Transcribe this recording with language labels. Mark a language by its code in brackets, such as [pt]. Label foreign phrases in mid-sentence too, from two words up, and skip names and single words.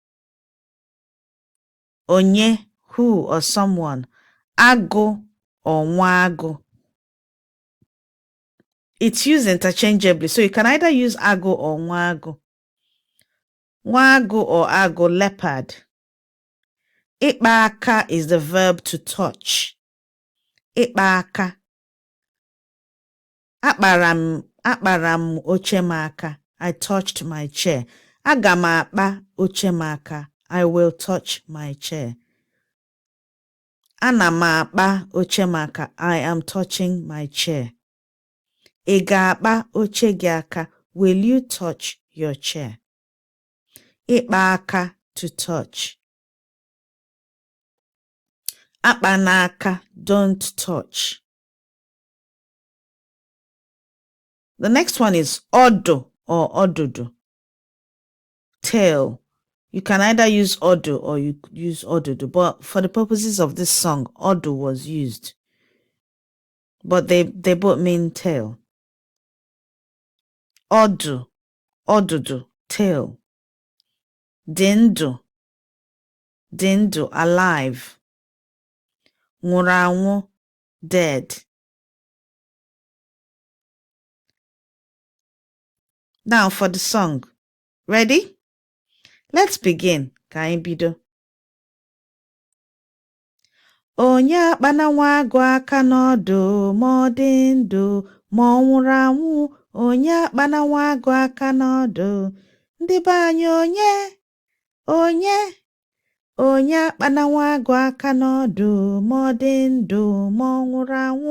[en] Onye, who or someone. [ig] Ago or nwago. [en] It's used interchangeably, so you can either use ago or nwago. [ig] Nwago or ago, leopard. Ịkpa aka [en] is the verb to touch. [ig] Ịkpa aka. Akpara m oche m aka. [en] I touched my chair. [ig] Aga m akpa oche m aka. [en] I will touch my chair. [ig] Ana m akpa oche m aka. [en] I am touching my chair. [ig] Ị ga-akpa oche gị aka. [en] Will you touch your chair? [ig] Ịkpa aka, [en] to touch. [ig] Akpa n'aka, [en] don't touch. The next one is odo or odudu. Tail. You can either use odo or you use odudu, but for the purposes of this song, odo was used. But they both mean tail. [ig] Odu, odudu, [en] tail. Dindu, alive. [ig] Nwụrụ anwụ, [en] dead. Now for the song. Ready? Let's begin. [ig] Ka anyị bido. Onye akpana nwa agụ aka n'ọdụ, ma ọ dị ndụ, ma ọ nwụrụ anwụ. Onye akpana nwa agụ aka n'ọdụ. Ndị be anyị onye akpana nwa agụ aka n'ọdụ, ma ọ dị ndụ, ma ọ nwụrụ anwụ.